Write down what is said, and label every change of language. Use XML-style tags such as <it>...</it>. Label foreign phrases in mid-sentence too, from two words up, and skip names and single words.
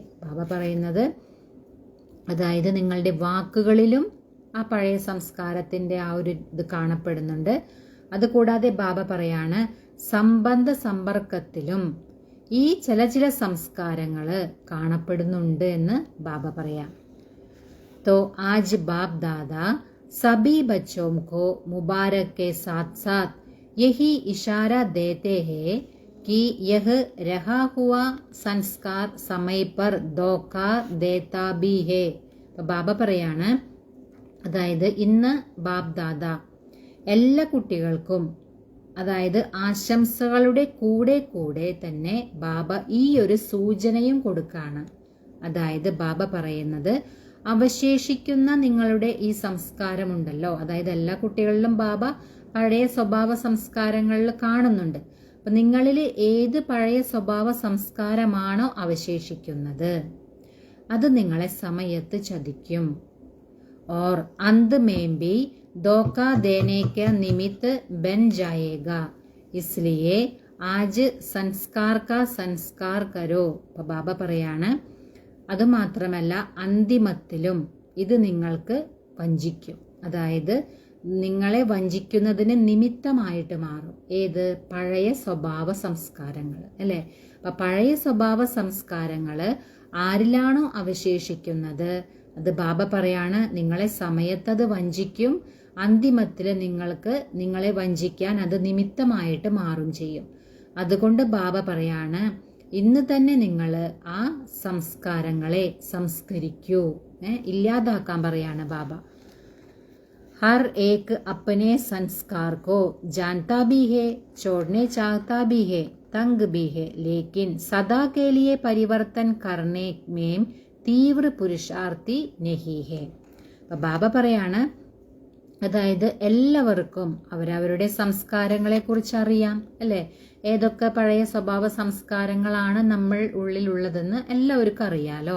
<ml>ബാബ പറയുന്നത് അതായത് നിങ്ങളുടെ വാക്കുകളിലും ആ പഴയ സംസ്കാരത്തിന്റെ ആ ഒരു ഇത് കാണപ്പെടുന്നുണ്ട്. അതുകൂടാതെ ബാബ പറയാണ്, സംബന്ധ സമ്പർക്കത്തിലും ഈ ചില സംസ്കാരങ്ങള് കാണപ്പെടുന്നുണ്ട് എന്ന് ബാബ പറയാം.</ml> <hi>तो आज बाप दादा सभी बच्चों को मुबारक के साथ साथ यही इशारा देते हैं कि यह रहा हुआ संस्कार समय पर धोखा देता भी है.</hi> <ml>ബാബ പറയാണ്, അതായത് ഇന്ന് ബാപ് ദാദ എല്ലാ കുട്ടികൾക്കും അതായത് ആശംസകളുടെ കൂടെ തന്നെ ബാബ ഈ ഒരു സൂചനയും കൊടുക്കാണ്. അതായത് ബാബ പറയുന്നത്, അവശേഷിക്കുന്ന നിങ്ങളുടെ ഈ സംസ്കാരമുണ്ടല്ലോ, അതായത് എല്ലാ കുട്ടികളിലും ബാബ പഴയ സ്വഭാവ സംസ്കാരങ്ങളിൽ കാണുന്നുണ്ട്. അപ്പൊ നിങ്ങളിൽ ഏത് പഴയ സ്വഭാവ സംസ്കാരമാണോ അവശേഷിക്കുന്നത് അത് നിങ്ങളെ സമയത്ത് ചതിക്കും.</ml> <hi>और अंत में भी धोखा देने का निमित्त बन जाएगा, इसलिए आज संस्कार का संस्कार करो.</hi> <ml>അപ്പൊ ബാബ പറയാണ്, അത് മാത്രമല്ല അന്തിമത്തിലും ഇത് നിങ്ങൾക്ക് വഞ്ചിക്കും, അതായത് നിങ്ങളെ വഞ്ചിക്കുന്നതിന് നിമിത്തമായിട്ട് മാറും. ഏത്? പഴയ സ്വഭാവ സംസ്കാരങ്ങൾ അല്ലെ. അപ്പൊ പഴയ സ്വഭാവ സംസ്കാരങ്ങള് ആരിലാണോ അവശേഷിക്കുന്നത് അത് ബാബ പറയാണ്, നിങ്ങളെ സമയത്തത് വഞ്ചിക്കും, അന്തിമത്തില് നിങ്ങളെ വഞ്ചിക്കാൻ അത് നിമിത്തമായിട്ട് മാറും ചെയ്യും. അതുകൊണ്ട് ബാബ പറയാണ്, ഇന്ന് തന്നെ നിങ്ങൾ ആ സംസ്കാരങ്ങളെ സംസ്കരിക്കൂ, ഇല്ലാതാക്കാൻ പറയാണ് ബാബ.</ml> <hi>हर एक अपने संस्कार को जानता भी है, छोड़ने चाहता भी है, तंग भी है, लेकिन सदा के लिए परिवर्तन करने में तीव्र पुरुषार्थी नहीं है.</hi> <ml>അപ്പൊ ബാബ പറയാണ്, അതായത് എല്ലാവർക്കും അവരവരുടെ സംസ്കാരങ്ങളെ കുറിച്ച് അറിയാം അല്ലെ. ഏതൊക്കെ പഴയ സ്വഭാവ സംസ്കാരങ്ങളാണ് നമ്മൾ ഉള്ളിലുള്ളതെന്ന് എല്ലാവർക്കും അറിയാലോ.</ml>